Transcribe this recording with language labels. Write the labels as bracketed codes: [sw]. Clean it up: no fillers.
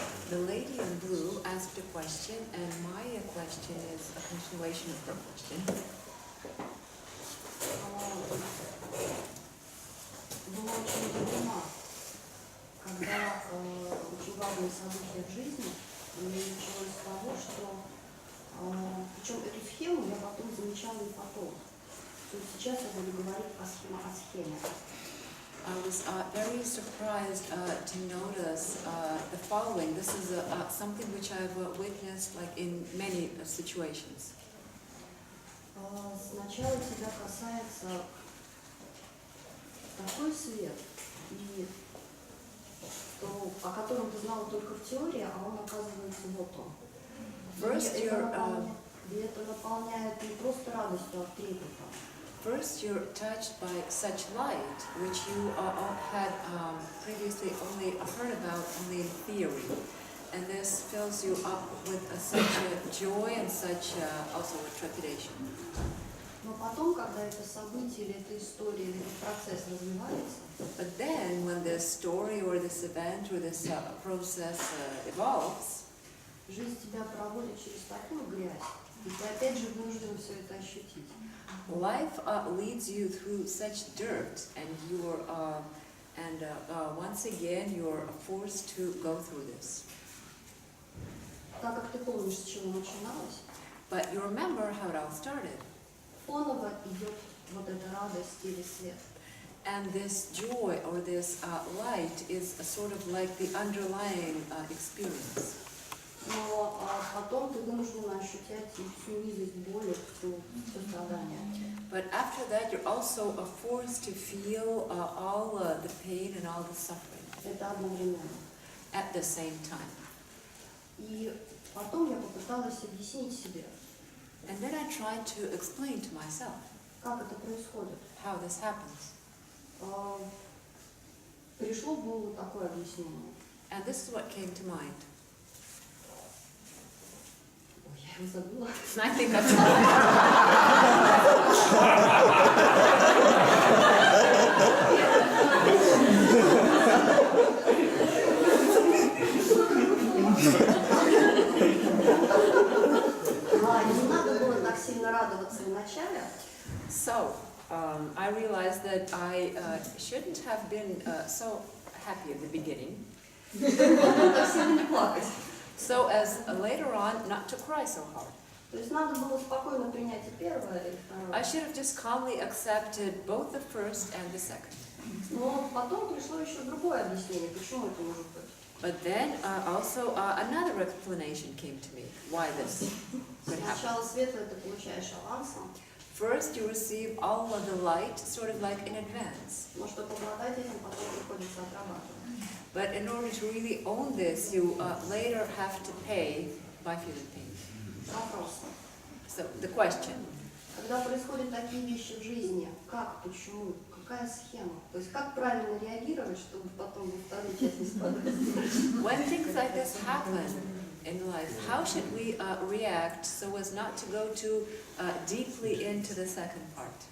[en] The lady in blue asked a question, and my question is a continuation of her question. [ru] Была очень удивлена, когда очень важные события в жизни началось с того, что причем эту схему я потом замечала и потом. То есть сейчас я буду говорить о схеме. [en] I was very surprised to notice the following. This is something which I've witnessed like in many situations. [ru] Сначала тебя касается такой свет, и о котором ты знала только в теории, а он оказывается вот он. И это наполняет не просто радостью, а трепетом. [en] First, you're touched by such light, which you had previously only heard about only in theory. And this fills you up with such joy and such also with trepidation. [ru] Но потом, когда это событие, или эта история, или этот процесс развивается, [en] But then, when this story or this event or this process evolves, [ru] жизнь тебя проводит через такую грязь, и ты опять же вынужден все это ощутить. [en] life leads you through such dirt, and once again you're forced to go through this. [ru] Так как ты помнишь, с чего начиналось, [en] But you remember how it all started. [ru] фоново идет вот эта радость или свет. [en] And this joy or this light is a sort of like the underlying experience. [ru] Но потом ты вынужден ощущать всю низость боли, все страдания. [en] But after that, you're also forced to feel all the pain and all the suffering [ru] Это одновременно. [en] at the same time. [ru] И потом я попыталась объяснить себе, [en] And then I tried to explain to myself [ru] как это происходит. [en] how this happens. [ru] Пришло в голову такое объяснение. [en] And this is what came to mind. [ru] Ой, я его забыла. [en] And I think I've [ru] Не надо было так сильно радоваться в начале. [en] So, I realized that I shouldn't have been so happy at the beginning. [ru] Так сильно не плакать. [en] So as later on, not to cry so hard. [ru] То есть надо было спокойно принять и первое, и второе. [en] I should have just calmly accepted both the first and the second. [ru] Но потом пришло еще другое объяснение, почему это может быть. [en] But then also another explanation came to me why this could happen. [ru] Сначала светлое ты получаешь авансом. [en] First, you receive all of the light, sort of like in advance. [ru] Но чтобы обладать этим, потом приходится отрабатывать. [en] But in order to really own this, you later have to pay by feeling pain. [ru] Вопрос. [en] So the question. [ru] Когда происходят такие вещи в жизни, как, почему, какая схема? То есть как правильно реагировать, чтобы потом во вторую часть не спадать? [en] When things like this happen in life, how should we react so as not to go too deeply into the second part?